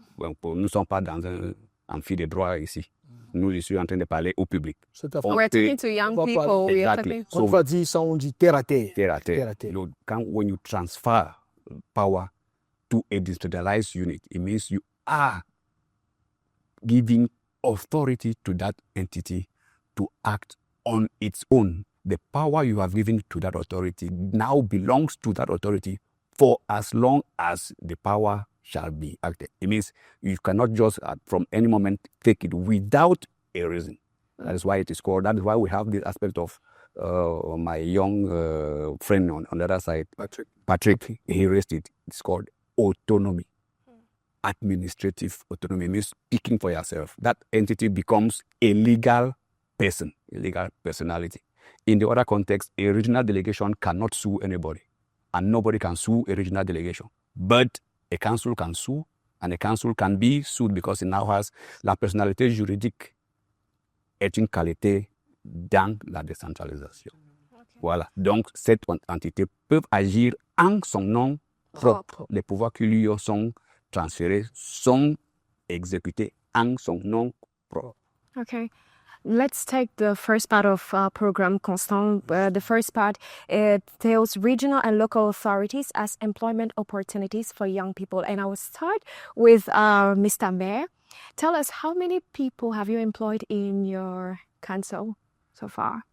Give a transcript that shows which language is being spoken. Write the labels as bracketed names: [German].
[French] Nous ne sommes pas dans un amphi de droit ici. Nous, je suis en train de parler au public. [English] We're talking to young Well, people. We are exactly. talking... [French] On va dire ça, on dit terre à terre. Terre à terre. Terre à terre. [English] When you transfer power to a decentralized unit, it means you are giving authority to that entity to act on its own. The power you have given to that authority now belongs to that authority for as long as the power shall be acted. It means you cannot just from any moment take it without a reason. That is why it is called, that is why we have this aspect of my young friend on the other side, Patrick, he raised it. It's called autonomy. Administrative autonomy means speaking for yourself. That entity becomes a legal person, a legal personality. In the other context, a regional delegation cannot sue anybody, and nobody can sue a regional delegation. But a council can sue, and a council can be sued because it now has [French] la personnalité juridique est une qualité dans la décentralisation. Voilà. Donc, cette entité peut agir en son nom propre. Les pouvoirs qui lui sont transférés sont exécutés en son nom propre. [English] Okay. Let's take the first part of our program, Constant. The first part tells regional and local authorities as employment opportunities for young people. And I will start with Mr. Mayor. Tell us, how many people have you employed in your council so far?